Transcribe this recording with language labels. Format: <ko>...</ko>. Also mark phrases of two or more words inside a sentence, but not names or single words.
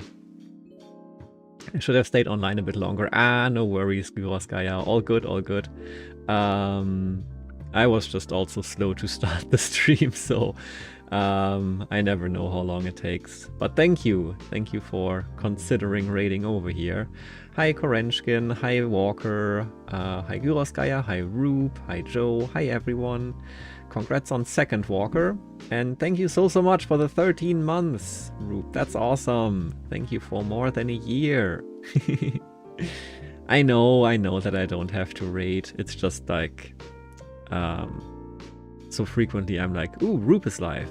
<en>I should have stayed online a bit longer. Ah, no worries, Gyroskaya. All good, all good. I was just also slow to start the stream, so I never know how long it takes. But thank you for considering raiding over here. Hi Korenshkin, hi Walker, hi Gyroskaya, hi Rube, hi Joe, hi everyone. Congrats on second Walker, and thank you so much for the 13 months, Rube. That's awesome. Thank you for more than a year. I know that I don't have to raid. It's just like, so frequently I'm like, ooh, Rube is live.</en>